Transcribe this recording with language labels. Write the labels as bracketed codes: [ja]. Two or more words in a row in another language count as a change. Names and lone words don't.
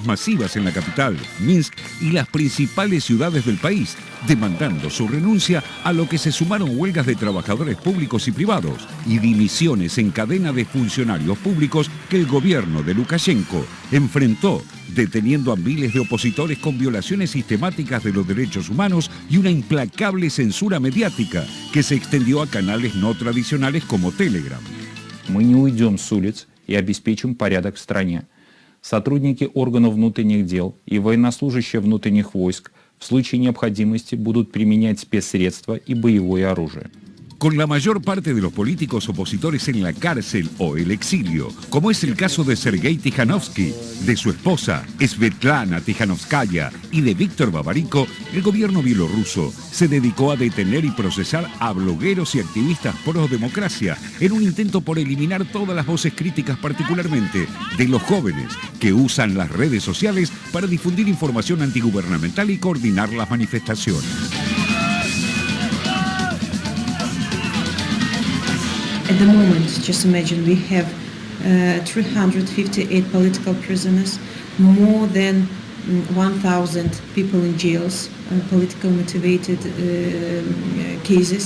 [es] masivas en la capital, Minsk, y las principales ciudades del país, demandando su renuncia, a lo que se sumaron huelgas de trabajadores públicos y privados y dimisiones en cadena de funcionarios públicos que el gobierno de Lukashenko enfrentó, deteniendo a miles de opositores con violaciones sistemáticas de los derechos humanos y una implacable censura mediática que se extendió a canales no tradicionales como Telegram. [ru] Мы не уйдем с улиц и обеспечим порядок в стране. Сотрудники органов внутренних дел и военнослужащие внутренних войск в случае необходимости будут применять спецсредства и боевое оружие. [es] Con la mayor parte de los políticos opositores en la cárcel o el exilio, como es el caso de Sergei Tikhanovsky, de su esposa Svetlana Tikhanovskaya y de Víctor Babariko, el gobierno bielorruso se dedicó a detener y procesar a blogueros y activistas pro democracia en un intento por eliminar todas las voces críticas, particularmente de los jóvenes que usan las redes sociales para difundir información antigubernamental y coordinar las manifestaciones. [en] At the moment, just imagine, we have 358 political prisoners, more than 1,000 people in jails, political motivated cases.